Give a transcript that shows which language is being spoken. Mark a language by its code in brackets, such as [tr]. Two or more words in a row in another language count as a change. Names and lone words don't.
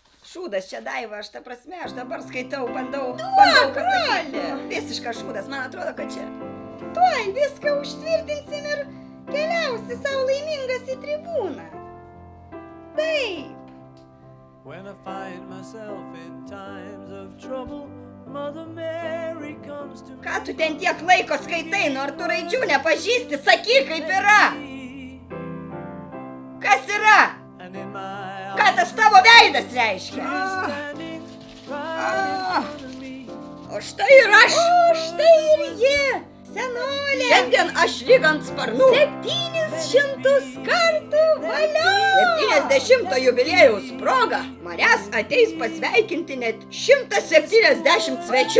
[lt] Šūdas čia, Daiva, aš dabar skaitau, bandau broli. pasakyti. Visiškas šūdas, man atrodo, kad čia. Tuoj viską užtvirtinsim ir keliausi savo laimingas į tribūną. Taip. [en] When I find myself in times of trouble, Mother Mary comes to me. [lt] Ką tu ten tiek laiko skaitai, nu ar tu raidžių nepažįsti, sakyk, kaip yra. Kas yra? [en] And in my [lt] Ką tas tavo veidas reiškia? [en] standing right in front of me. [lt] O štai ir aš. O štai ir ji, senolė. Šiandien aš lyg ant sparnų. 700 kartų valio. 70 jubiliejaus proga manęs ateis pasveikinti net 170 svečių.